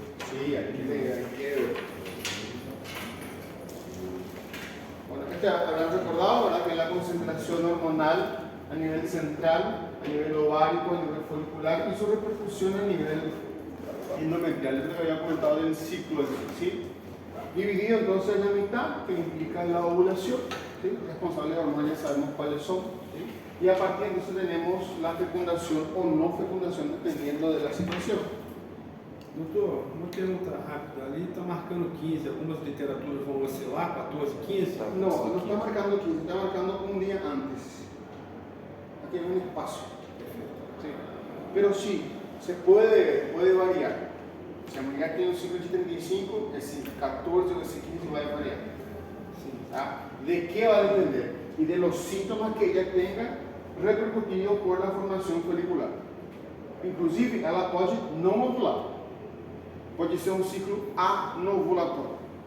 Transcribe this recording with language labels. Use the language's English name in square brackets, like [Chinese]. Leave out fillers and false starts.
[Spanish] Sí, hay que bueno, habrán recordado, ¿verdad?, que la concentración hormonal a nivel central, a nivel ovárico, a nivel folicular y su repercusión a nivel endometrial. Es lo que había comentado del ciclo, ¿sí? Dividido entonces en la mitad, que implica la ovulación, ¿sí? Responsables de hormonas, ya sabemos cuáles son, ¿sí? Y a partir de eso tenemos la fecundación o no fecundación, dependiendo de la situación. [Portuguese] Doutor, uma pergunta rápida. Ali está marcando 15, algumas literaturas vão oscilar, 14, 15? [Spanish] No, no está marcando 15, está marcando un día antes. Aquí hay un espacio. Sí. Pero sí, se puede variar. [Portuguese] Si a mulher tem um ciclo de 35, esse 14 ou esse 15 vai variar. [Spanish] ¿Ah? ¿De qué va a depender? Y de los síntomas que ella tenga repercutidos por la formación folicular. [Portuguese] Inclusive, ela pode não ovular. Pode ser um ciclo anovulatório.